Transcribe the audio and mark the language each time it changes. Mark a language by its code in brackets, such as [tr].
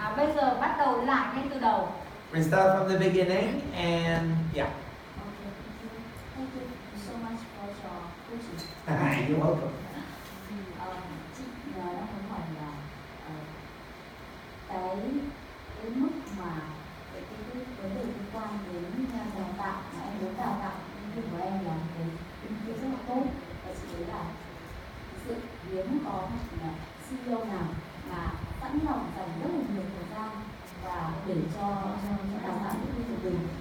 [vi] Bây giờ bắt đầu lại ngay từ đầu. [en] Restart from the beginning and yeah. Okay, thank you so much for your coaching. You're welcome. [vi] Chị đang muốn hỏi là cái mức mà cái vấn đề liên quan đến đào tạo mà em muốn đào tạo nhân viên của em là cái ý kiến rất là tốt, và chị thấy là sự hiếm có một CEO nào mà sẵn lòng dành rất là nhiều thời gian và để cho đào tạo những nhân viên của mình.